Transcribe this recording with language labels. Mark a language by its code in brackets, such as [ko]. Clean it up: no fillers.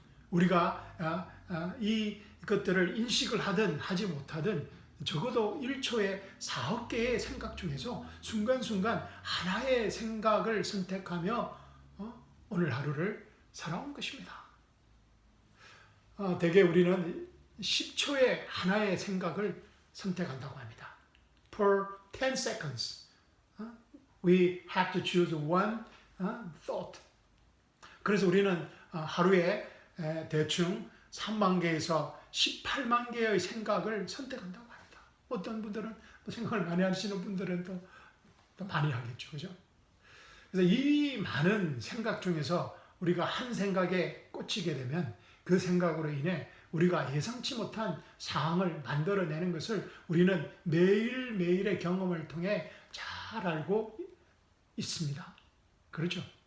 [ko] 우리가 이 것들을 인식을 하든 하지 못하든 적어도 1초에 4억 개의 생각 중에서 순간순간 하나의 생각을 선택하며 오늘 하루를 살아온 것입니다. 대개 우리는 10초에 하나의 생각을 선택한다고 합니다. [en] Per 10 seconds, we have to choose one thought. [ko] 그래서 우리는 하루에 대충 3만 개에서 18만 개의 생각을 선택한다고 합니다. 어떤 분들은 생각을 많이 하시는 분들은 또 많이 하겠죠. 그죠? 그래서 이 많은 생각 중에서 우리가 한 생각에 꽂히게 되면 그 생각으로 인해 우리가 예상치 못한 상황을 만들어내는 것을 우리는 매일매일의 경험을 통해 잘 알고 있습니다. 그렇죠?